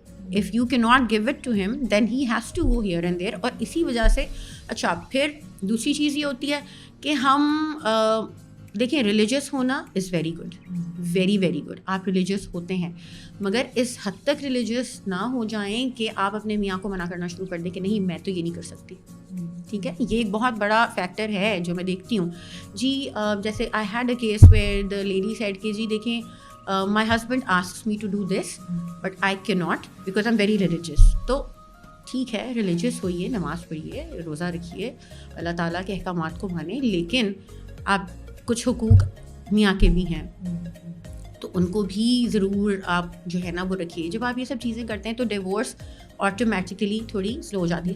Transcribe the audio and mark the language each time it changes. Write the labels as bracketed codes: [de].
[en] If you cannot give it to him, then he has to go here and there. [ur] اور اسی وجہ سے اچھا پھر دوسری چیز یہ ہوتی ہے کہ ہم دیکھیں ریلیجیس ہونا [en] Is very good, very very good. [ur] آپ ریلیجیس ہوتے ہیں، مگر اس حد تک ریلیجیس نہ ہو جائیں کہ آپ اپنے میاں کو منع کرنا شروع کر دیں کہ نہیں میں تو یہ نہیں کر سکتی. ٹھیک ہے، یہ ایک بہت بڑا فیکٹر ہے جو میں دیکھتی ہوں. [en] جی جیسے I had a case where the lady said [ur] کہ جی دیکھیں [en] my husband asks me to do this but I cannot because I'm very religious. [ur] تو ٹھیک ہے، ریلیجیس ہوئیے، نماز پڑھیے، روزہ رکھیے، اللہ تعالیٰ کے احکامات کو مانیں، لیکن آپ کچھ حقوق میاں کے بھی ہیں تو ان کو بھی ضرور آپ جو ہے نا وہ رکھیے. جب آپ یہ سب چیزیں کرتے ہیں تو ڈیورس آٹومیٹکلی تھوڑی سلو ہو جاتی ہے.